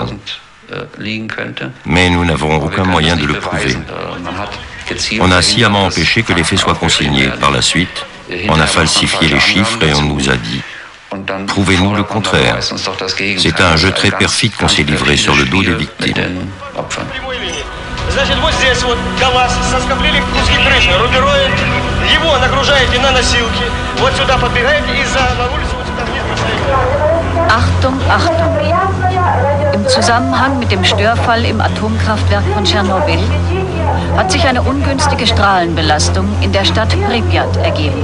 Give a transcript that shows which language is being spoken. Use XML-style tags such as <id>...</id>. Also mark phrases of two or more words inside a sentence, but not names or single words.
<fr>Mais nous n'avons aucun moyen de le prouver. On a sciemment empêché que les faits soient consignés. Par la suite, on a falsifié les chiffres et on nous a dit « Prouvez-nous le contraire ». C'est à un jeu très perfide qu'on s'est livré sur le dos des victimes.</fr> <ru>Значит, вот здесь вот КамАЗ со скоплением куски крыши, рубероид, его нагружаете на носилки, вот сюда подбегаете и на улицу вот сюда вниз бросаете.</ru> <de>Achtung, Achtung! Im Zusammenhang mit dem Störfall im Atomkraftwerk von Tschernobyl hat sich eine ungünstige Strahlenbelastung in der Stadt Pripyat ergeben.</de>